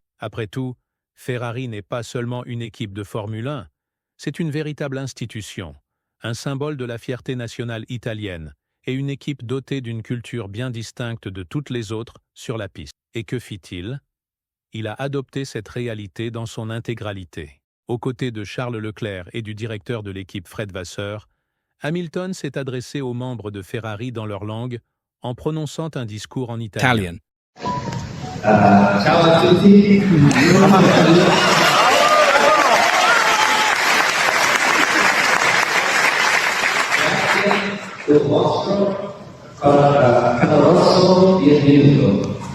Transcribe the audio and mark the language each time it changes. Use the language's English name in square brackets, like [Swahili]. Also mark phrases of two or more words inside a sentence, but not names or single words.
[French] Après tout, Ferrari n'est pas seulement une équipe de Formule 1, c'est une véritable institution, un symbole de la fierté nationale italienne et une équipe dotée d'une culture bien distincte de toutes les autres sur la piste. Et que fit-il? Il a adopté cette réalité dans son intégralité. Aux côtés de Charles Leclerc et du directeur de l'équipe Fred Vasseur, Hamilton s'est adressé aux membres de Ferrari dans leur langue en prononçant un discours en italien. [Italian] Ciao a tutti. Grazie del vostro caloroso benvenuto.